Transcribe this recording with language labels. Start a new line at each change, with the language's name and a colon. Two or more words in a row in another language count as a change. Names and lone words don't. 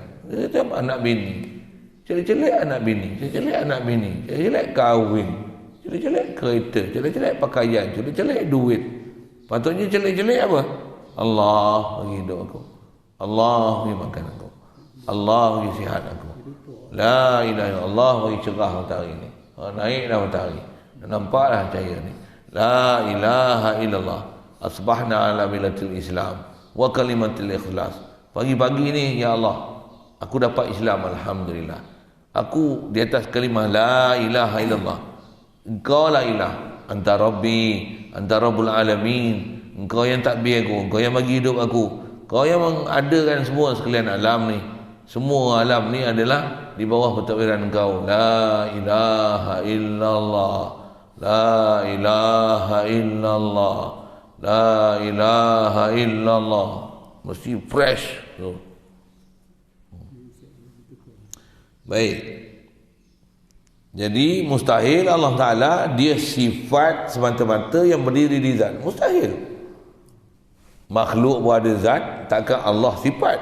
Malay: Dia anak bini. Celik-celik anak bini, celik-celik anak bini, celik-celik kahwin, celik-celik kereta, celik-celik pakaian, celik-celik duit. Patutnya celik-celik apa? Allah bagi hidup aku. Allah bagi makan aku. Allah bagi sihat aku.
Arabic: لا إله إلا الله
Malay: bagi cerah matahari ni. Naiklah matahari. Nampaklah cahaya ni.
Arabic: لا إله إلا الله. أصبحنا على ملة الإسلام وكلمة الإخلاص.
Malay: Pagi-pagi ni
Arabic: يا الله,
Malay: aku dapat Islam, alhamdulillah. Aku di atas kalimah
Arabic: لا إله إلا الله. Engkau لا إله، أنت ربي، أنت رب العالمين.
Malay: Engkau yang takbir aku, engkau yang bagi hidup aku, kau yang mengadakan semua sekalian alam ni. Semua alam ni adalah di bawah pentadbiran engkau.
Arabic: لا إله إلا الله، لا إله إلا الله، لا إله إلا الله.
Malay: Mesti fresh. Baik. Jadi mustahil Allah Ta'ala dia sifat semata-mata yang berdiri di zat. Mustahil. Makhluk pun ada zat, takkan Allah sifat.